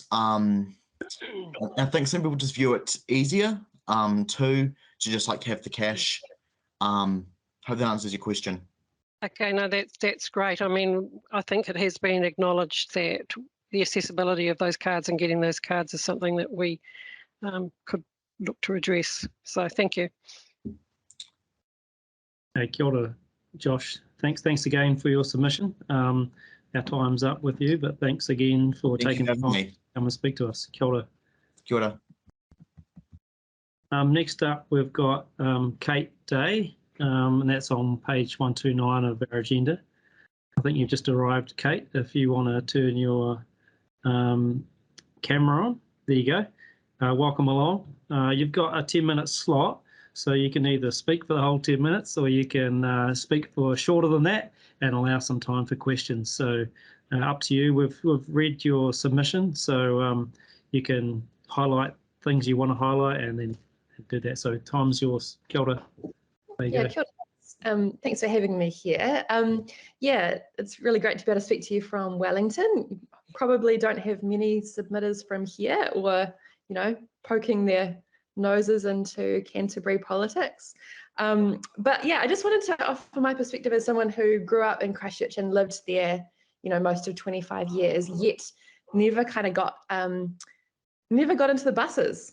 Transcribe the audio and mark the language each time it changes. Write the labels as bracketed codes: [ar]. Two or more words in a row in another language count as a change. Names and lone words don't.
[en] I think some people just view it easier to just like have the cash. Hope that answers your question. Okay, no, that's great. I mean, I think it has been acknowledged that the accessibility of those cards and getting those cards is something that we could look to address. So thank you. Hey, [mi] kia ora, [en] Josh. Thanks again for your submission. Our time's up with you, but thanks again for taking the time to come and speak to us. [mi] Kia ora. Kia ora. [en] Next up, we've got Kate Day, and that's on page 129 of our agenda. I think you've just arrived, Kate. If you want to turn your camera on, there you go. Welcome along. You've got a 10-minute slot, so you can either speak for the whole 10 minutes or you can speak for shorter than that and allow some time for questions. So up to you. We've read your submission, so you can highlight things you want to highlight and then do that. So time's yours. [mi] Kia ora. [en] There you go. [mi] Kia ora. [en] Thanks for having me here. Yeah, it's really great to be able to speak to you from Wellington. Probably don't have many submitters from here or, you know, poking their noses into Canterbury politics. But yeah, I just wanted to offer my perspective as someone who grew up in Christchurch and lived there, you know, most of 25 years, yet never kind of got into the buses.